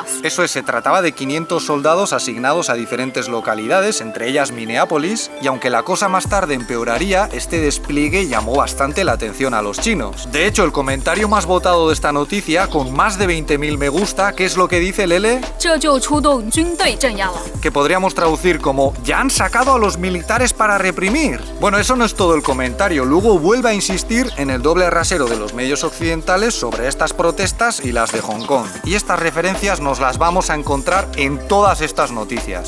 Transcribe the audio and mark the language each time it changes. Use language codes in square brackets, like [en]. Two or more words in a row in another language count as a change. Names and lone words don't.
[es] Eso es, se trataba de 500 soldados asignados a diferentes localidades, entre ellas Minneapolis, y aunque la cosa más tarde empeoraría, este despliegue llamó bastante la atención a los chinos. De hecho, el comentario más votado de esta noticia, con más de 20.000 me gusta, ¿qué es lo que dice Lele? [zh] 这就出动军队镇压了. [es] Que podríamos traducir como ¿ya han sacado a los militares para reprimir? Bueno, eso no es todo el comentario, luego vuelve a insistir en el doble rasero de los medios occidentales sobre estas protestas y las de Hong Kong. Y estas referencias nos las vamos a encontrar en todas estas noticias.